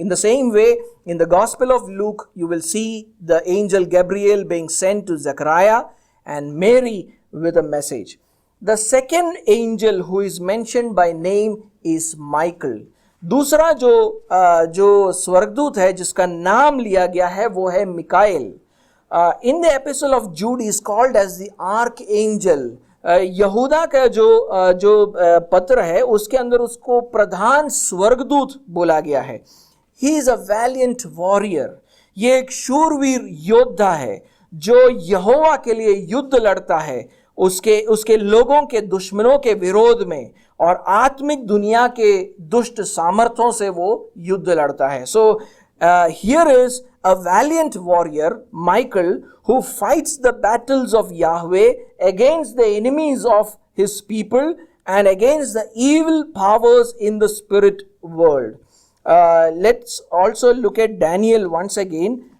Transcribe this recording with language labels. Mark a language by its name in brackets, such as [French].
[English] In the same way, in the Gospel of Luke, you will see the angel Gabriel being sent to Zechariah and Mary with a message. The second angel who is mentioned by name is Michael. [Hindi] दूसरा जो स्वर्गदूत है जिसका नाम लिया गया है वो है Mikael. [English] In the episode of Jude is called as the archangel. [Hindi] यहूदा का जो पत्र है उसके अंदर उसको प्रधान स्वर्गदूत बोला गया है. [English] He is a valiant warrior. [Hindi] ये एक शूरवीर योद्धा है जो यहोवा के लिए युद्ध लड़ता है, उसके लोगों के दुश्मनों के विरोध में और आत्मिक दुनिया के दुष्ट सामर्थ्यों से वो युद्ध लड़ता है. सो [English] Here is a valiant warrior, Michael, who fights the battles of Yahweh against the enemies of his people and against the evil powers in the spirit world. Let's also look at Daniel once again.